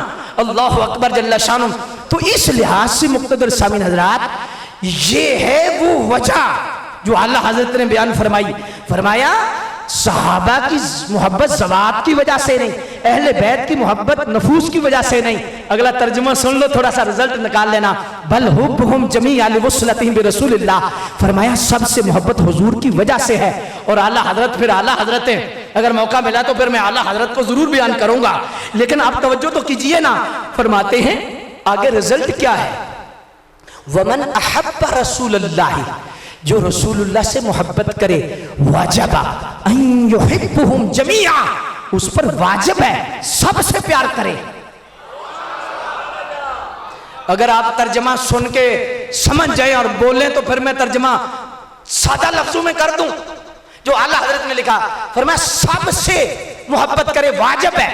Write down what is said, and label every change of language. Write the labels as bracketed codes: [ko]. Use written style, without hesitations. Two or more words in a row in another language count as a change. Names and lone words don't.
[ar] الله أكبر جل شأنه. [hi] तो इस लिहाज से मुक़्तदर सामीन हजरात, ये है वो वजह जो आला हजरत ने बयान फरमाई। फरमाया सहाबा की मोहब्बत ज़वात की वजह से नहीं, अहले बैत की मोहब्बत नफूस की वजह से नहीं। अगला तर्जुमा सुन लो, थोड़ा सा रिजल्ट निकाल लेना। [ar] بل حبهم جميعا لوصلتهم برسول الله. [hi] फरमाया सबसे मोहब्बत हुजूर की वजह से है। और आला हजरत, फिर आला हजरत है, अगर मौका मिला तो फिर मैं आला हजरत को जरूर बयान करूंगा, लेकिन आप तवज्जो तो कीजिए ना। फरमाते हैं आगे रिजल्ट क्या है? [ar] ومن أحب رسول الله, [hi] जो रसूलुल्लाह से मोहब्बत करे, [ar] وجب أن يحبهم جميعا, [hi] उस पर वाजिब है सबसे प्यार करे। अगर आप तर्जमा सुन के समझ जाए और बोलें तो फिर मैं तर्जमा सादा लफ्जों में कर दूं जो आला हजरत ने लिखा। फरमाया सबसे मोहब्बत करे, वाजिब है।